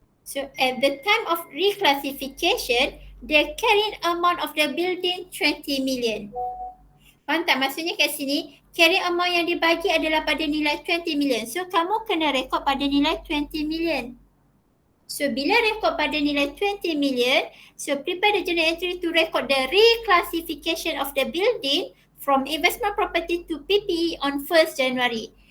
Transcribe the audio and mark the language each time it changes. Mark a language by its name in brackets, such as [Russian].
[English] So at the time of reclassification, the carrying amount of the building 20 million. [Malay] Faham tak? Maksudnya kat sini, carrying amount yang dibagi adalah pada nilai 20 million. So kamu kena rekod pada nilai 20 million. [English] So [Malay] bila rekod pada nilai [English] 20 million, so prepare the journal entry to record the reclassification of the building from investment property to PPE on 1st January.